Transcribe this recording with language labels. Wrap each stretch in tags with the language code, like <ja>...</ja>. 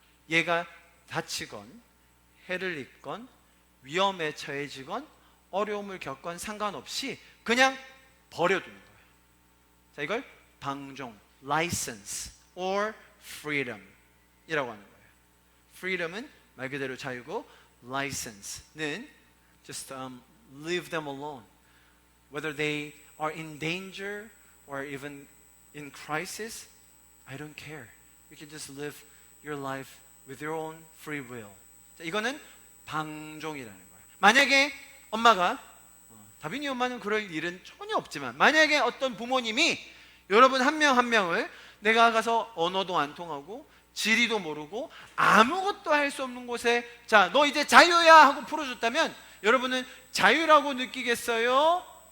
<ko>얘가 다치건 해를 입건 위험에 처해지건 어려움을 겪건 상관없이 그냥 버려두는 거예요. 자, 이걸 방종,</ko> <en>license or freedom</en> <ko>이라고 하는 거예요. freedom은 말 그대로 자유고,</ko> <en>license는 just leave them alone. Whether they are in danger or even in crisis, I don't care. You can just live your life with your own free will.</en> <ko>자, 이거는 방종이라는 거예요. 만약에 엄마가, 다빈이 엄마는 그럴 일은 전혀 없지만, 만약에 어떤 부모님이 여러분 한 명 한 명을 내가 가서 언어도 안 통하고 지리도 모르고 아무것도 할 수 없는 곳에 자, 너 이제 자유야 하고 풀어줬다면 여러분은 자유라고 느끼겠어요?</ko>